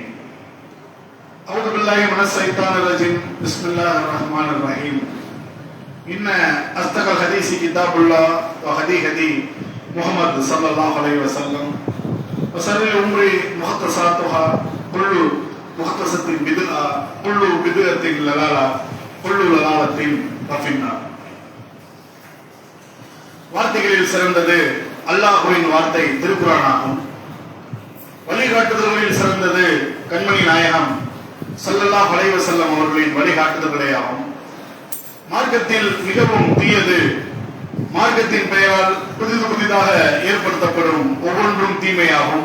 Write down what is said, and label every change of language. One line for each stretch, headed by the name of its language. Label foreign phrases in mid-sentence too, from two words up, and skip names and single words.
Arabic: أعوذ بالله من الشيطان الرجيم بسم الله الرحمن الرحيم إن أصدق الحديث كتاب الله وخير هدي محمد صلى الله عليه وسلم وشر الأمور محدثاتها كل محدثة بدعة كل بدعة ضلالة كل ضلالة في النار
Tamil: வார்த்தைகளில் சிறந்தது அல்லாஹ்வின் வார்த்தை திருக்குர்ஆனாகும். வழிகாட்டுதல்களில் சிறந்தது கண்மணி நாயகம்
Arabic: صلى الله عليه وسلم
Tamil: அவர்களின் வழிகாட்டுதல்களே ஆகும். மார்க்கத்தில் மிகவும் தீயது மார்க்கத்தின் பெயரால் புதிதாக ஏற்படுத்தப்படும் ஒவ்வொன்றும் தீமையாகும்.